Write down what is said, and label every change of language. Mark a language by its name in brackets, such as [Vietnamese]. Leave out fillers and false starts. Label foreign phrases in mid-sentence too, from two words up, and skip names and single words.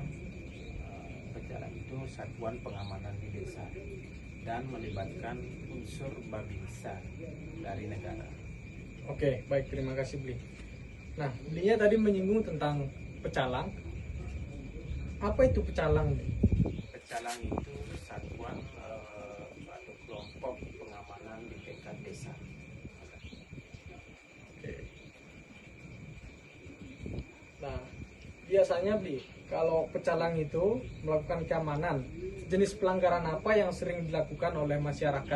[Indonesian] Pecalang itu satuan pengamanan di desa, dan melibatkan unsur babinsa dari negara. Oke, baik, terima kasih, Bli. Nah, Belinya tadi menyinggung tentang pecalang. Apa itu pecalang, Bli? Pecalang itu satuan atau kelompok pengamanan di tingkat desa. Oke. Nah, biasanya, Bli, kalau pecalang itu melakukan keamanan, jenis pelanggaran apa yang sering dilakukan oleh masyarakat?